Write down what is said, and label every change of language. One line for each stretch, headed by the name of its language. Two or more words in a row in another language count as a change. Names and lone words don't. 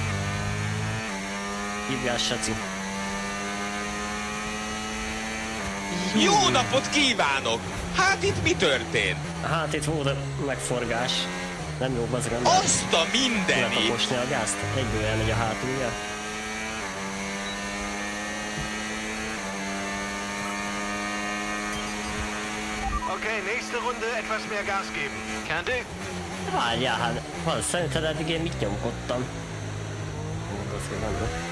Hungarian: Hívjál, Saci. Jó napot kívánok! Hát itt mi történt? Hát itt volt a megforgás. Nem jó, az nem. Azt a mindenit! Letaposni a gázt, egyből elmegy a hátulja.
German: Okay, nächste Runde etwas mehr Gas geben.
English: Can do.
Hungarian: Várjál, hát szerinted eddig én mit nyomkodtam? Azért nem jó.